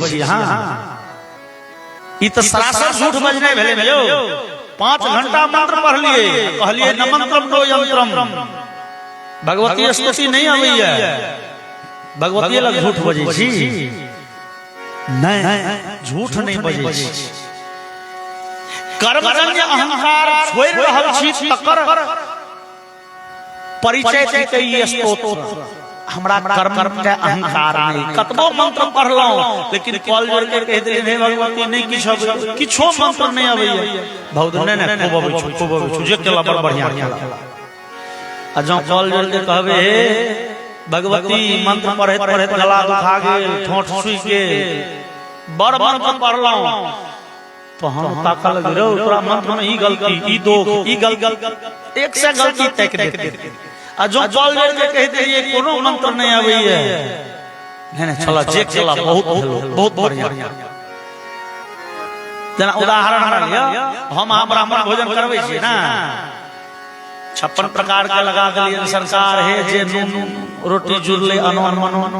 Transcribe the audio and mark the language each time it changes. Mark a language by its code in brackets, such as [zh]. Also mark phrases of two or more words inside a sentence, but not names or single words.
[mai] छी। हाँ ई तो सरासर झूठ बजने भेले भेलो। 5 घंटा मंत्र पढ़ लिए, कहलिए न [sa] मंत्रम नो यंत्रम, [mai] भगवती स्तुति नहीं आबैया, भगवती लग झूठ बजे छी। नहीं, झूठ नहीं बजे छी। कर्मजन्य अहंकार छोड़ रहल छी तकर परिचय देते ये स्तोत्र। हमरा कर्म के अहंकार नहीं, कतबो मंत्र पढ़लौ लेकिन कॉल जोड़ के कह दे हे भगवती नहीं किछो मंत्र नहीं आबैया। बहुत ने खूब अबै छु जे केला बड़ बढ़िया केला। आ जो कॉल जोड़ के कहबे हे भगवती मंत्र पढ़े पढ़े गला दुखा गेल, ठोंठ सुई गेल, बड़ मंत्र पढ़लौ, तो हम ताकल गिरो तोरा मंत्र में ई गलती, ई दोष, ई गलती, एक से गलती तक देते। आ जो कॉल जोड़ के कह दे ये कोनो मंत्र नहीं आबैया, नहीं चला जे केला बहुत बढ़िया। जना उदाहरण लिया, हम ब्राह्मण भोजन करबै छी ना, 56 प्रकार के लगा देलिए सरकार है जे नून रोटी जुड़ले अनोन मनोन।